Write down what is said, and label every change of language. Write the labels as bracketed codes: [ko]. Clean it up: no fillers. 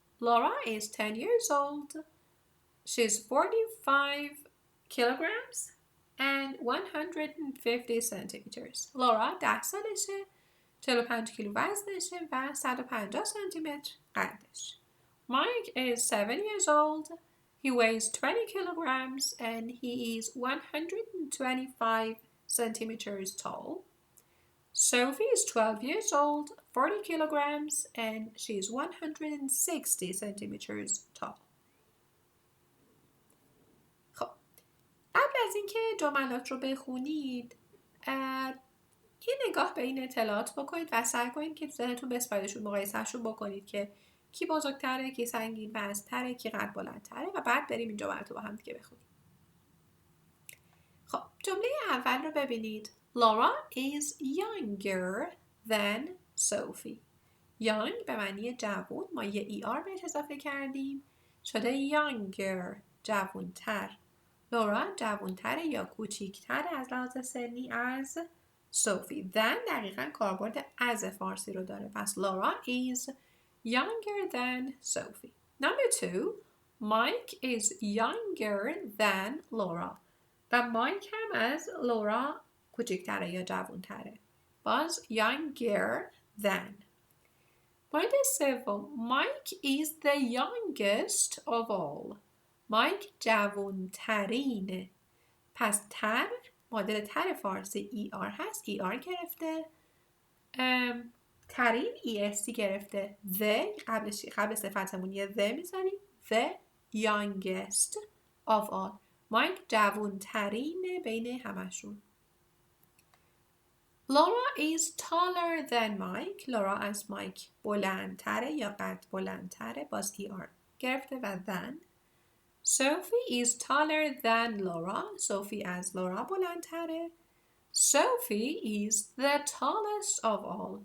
[en] Laura is 10 years old. She's 45 kilograms and 150 centimeters. [fa] Laura 10 سالشه، 45 کیلو وزنشه و 150 سانتیمتر قدش. [en] Mike is 7 years old. He weighs 20 kilograms and he is 125 centimeters tall. Sophie is 12 years old, 40 kilograms, and she's 160 centimeters tall. [fa] خب قبل از اینکه جملات رو بخونید یه نگاه به این اطلاعات بکنید و سعی کنید که تو ذهنتون بسپاریدشون مقایسهشون بکنید که کی بزرگتره، کی سنگین وزن‌تره، کی قد بلندتره و بعد بریم این جملات رو با هم دیگه بخونیم. خب جمله اول رو ببینید. [en] Laura is younger than Sophie. [fa] young به معنی جوان، ما یه er بهش اضافه کردیم شده younger، جوانتر. لورا جوانتره یا کوچیکتره از لحاظ سنی از صوفی. then دقیقا کاربرد از فارسی رو داره. پس [en] Laura is younger than Sophie. Number 2, Mike is younger than Laura. [fa] و مایک هم از لورا کوچیکتره یا جوانتره. باز [en] younger than. [fa] مورد سوم [en] Mike is the youngest of all. [fa] مایک جوانترینه. پس تر معادل تر فارسی ER هست. ER گرفته. ترین EST گرفته. The قبل صفتمون یه the میذاریم. [en] The youngest of all. [fa] مایک جوانترینه بین همشون. [en] Laura is taller than Mike. [fa] لورا از مایک بلندتره یا قد بلندتره. باز ER گرفته و than. [en] Sophie is taller than Laura. [fa] صوفی از لورا بلندتره. [en] Sophie is the tallest of all.